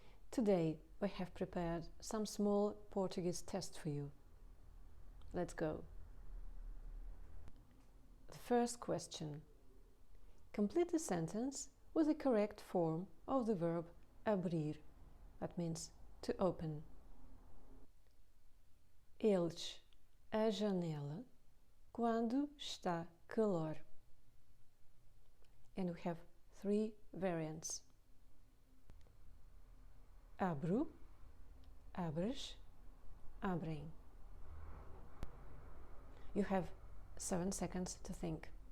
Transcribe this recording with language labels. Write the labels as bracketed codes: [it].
[en] Today we have prepared some small Portuguese tests for you. Let's go. The first question. Complete the sentence with the correct form of the verb abrir. That means to open. [pt] Eles a janela quando está calor. [en] And we have three variants. [pt] Abro, abres, abrem. [en] You have 7 seconds to think.